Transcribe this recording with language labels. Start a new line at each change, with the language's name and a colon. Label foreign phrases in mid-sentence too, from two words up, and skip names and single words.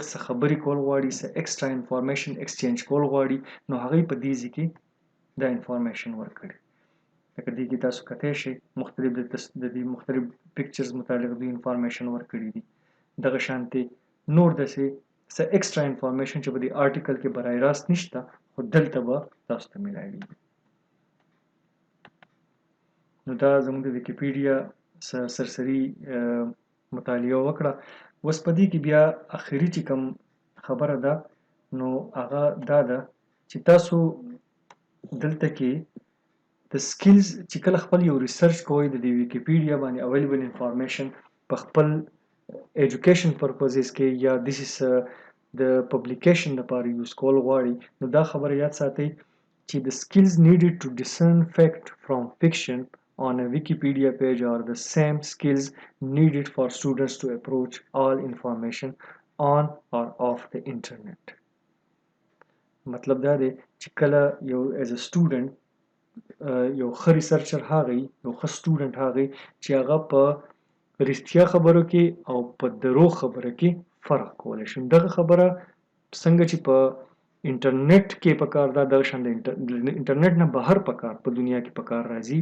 Pashto: څه خبرې کول غواړي څه
English: extra information exchange
Pashto: کول غواړي نو هغوی په دې ځای کې دا انفارمیشن ورکړي لکه دې کې تاسو کتی شئ مختلف د دې مختلف پکچرز متعلق دوی انفارمیشن ورکړي دي دغه شانتې نور داسې څه
English: extra information
Pashto: چې په دې آرټیکل کې برای راست نشته خو دلته به تاسو ته میلاویږي نو دا زموږ د ویکیپیډیا سرسري مطالعه وکړه. اوس په دې کې بیا اخري چې کوم خبره ده نو هغه دا ده چې تاسو دلته کې د سکلز چې کله خپل یو ریسرچ کوئ د دې ویکیپیډیا باندې
English: available information
Pashto: په خپل
English: education purposes
Pashto: کې یا دیس د پبلیکیشن لپاره یوز کول غواړي نو دا خبره یاد ساتئ چې
English: the skills needed to discern fact from fiction on a Wikipedia page are the same skills needed for students to approach all information on or off the internet.
Pashto: مطلب دا دی چې کله یو
English: as a student
Pashto: یو ښه ریسرچر هغه یو ښه سټوډنټ هغه چې هغه په رښتیا خبرو کې او په درو خبره کې فرق کولی شي. دغه خبره څنګه چې په انټرنیټ کې په کار ده دغه شان د انټرنیټ نه بهر په کار په دنیا کې په کار راځي.